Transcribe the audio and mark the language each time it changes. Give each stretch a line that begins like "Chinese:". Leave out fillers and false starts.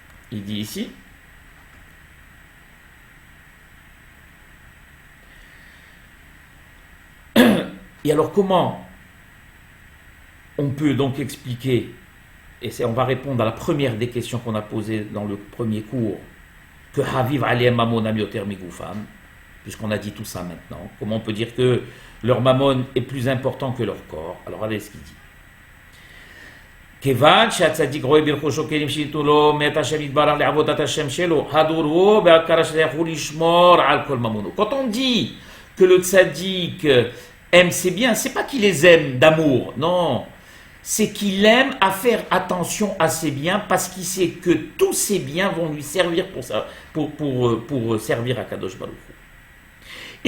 French: Il dit ici, et alors comment on peut donc expliquer, et on va répondre à la première des questions qu'on a posées dans le premier cours, que
Hebrew: Haviv Alem Mamon Amioter Migoufam,
French: puisqu'on a dit tout ça maintenant, comment on peut dire que leur mammon est plus important que leur corps? Alors regardez ce qu'il dit.
Hebrew: Kevan שהצדיק רואה ברכושו כלים שייתנו לו מאת השם יתברך לעבודת השם שלו, הדורו בהכרה שיכול לשמור על כל ממונו.
French: Quand on dit que le tzaddik aime ses biens, c'est pas qu'il les aime d'amour, non, c'est qu'il aime à faire attention à ses biens parce qu'il sait que tous ses biens vont lui servir pour servir à Kadosh Baruch Hu.